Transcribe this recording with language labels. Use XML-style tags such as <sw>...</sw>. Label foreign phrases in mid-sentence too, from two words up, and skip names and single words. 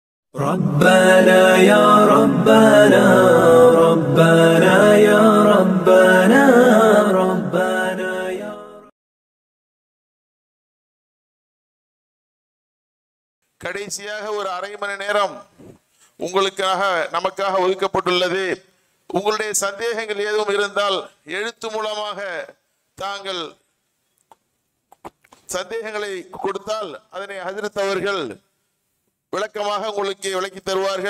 <ar>ربنا يا ربنا ربنا يا ربنا ربنا يا</ar> <ta>கடைசியாக ஒரு அரை மணி நேரம் உங்களுக்காக நமக்காக ஒதுக்கப்பட்டுள்ளது. உங்களுடைய சந்தேகங்கள் ஏதும் இருந்தால் எழுத்து மூலமாக தாங்கள் சந்தேகங்களை கொடுத்தால் அதனை ஹஜ்ரத் அவர்கள் விளக்கமாக உங்களுக்கு விளக்கி தருவார்கள்.</ta>